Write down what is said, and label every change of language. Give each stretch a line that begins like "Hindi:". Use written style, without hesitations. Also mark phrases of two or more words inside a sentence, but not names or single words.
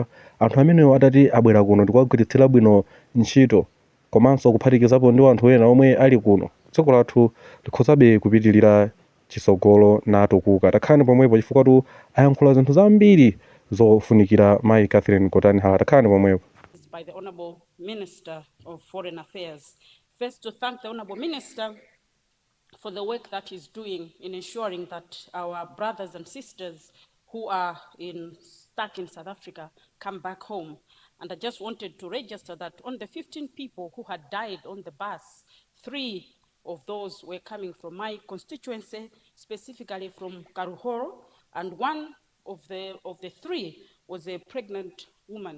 Nyanja: Anthu amenewo atati abwera kuno ndikuwagwiritsira bwino ntchito komanso kuphatikizapo ndi anthu ena omwe ali kuno, dziko lathu likhozabe kupitirira chisogolo natukuka. Takhani pomwepo chifukwa ayankhula zinthu zambiri zofunikira Mai Catherine Gotani Hara. Takhani pomwepo.
English: By the Honorable Minister of Foreign Affairs. First, to thank the Honorable Minister for the work that he's doing in ensuring that our brothers and sisters who are stuck in South Africa come back home. And I just wanted to register that on the 15 people who had died on the bus, 3 of those were coming from my constituency, specifically from Karuhoro, and 1 of the 3 was a pregnant woman.